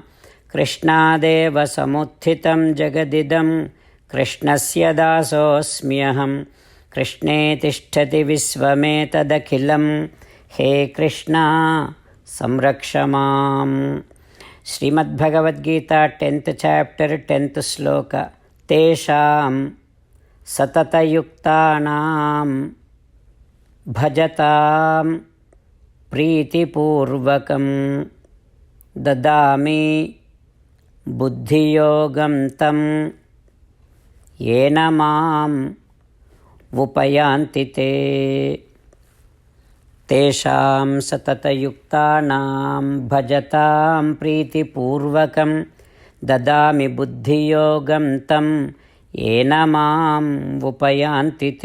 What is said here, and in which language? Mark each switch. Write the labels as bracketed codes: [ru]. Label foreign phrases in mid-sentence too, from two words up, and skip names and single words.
[sa] कृष्णादेव समुत्थितं जगदिदं कृष्णस्य दासोऽस्म्यहम्. कृष्णे तिष्ठति विश्वमेतदखिलं. हे कृष्ण संरक्षमाम्. [en] Srimad Bhagavad Gita 10th chapter 10th sloka. [sa] तेषां सततयुक्तानां भजतां ప్రీతిపూర్వకం దదామి బుద్ధియోగం తం ఏన మాం ఉపయాంతి తే తేషాం సతతయుక్తానాం భజతాం ప్రీతిపూర్వకం దదామి బుద్ధియోగం తం ఏన మాం ఉపయాంతి తే.